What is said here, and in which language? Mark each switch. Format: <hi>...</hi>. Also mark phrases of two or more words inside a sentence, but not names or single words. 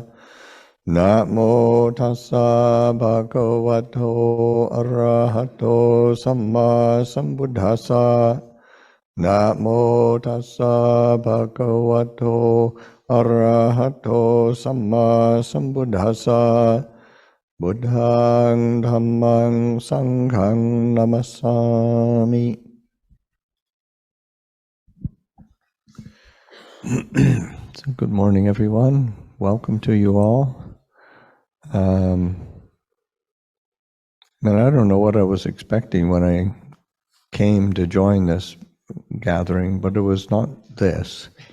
<pi>Namo tassa bhagavato arahato samma sambuddhassa. Namo tassa bhagavato arahato samma sambuddhassa. Buddhang dhammang sanghang namassami.</pi> <en>So good morning, everyone. Welcome to you all. I don't know what I was expecting when I came to join this gathering, but it was not this.</en>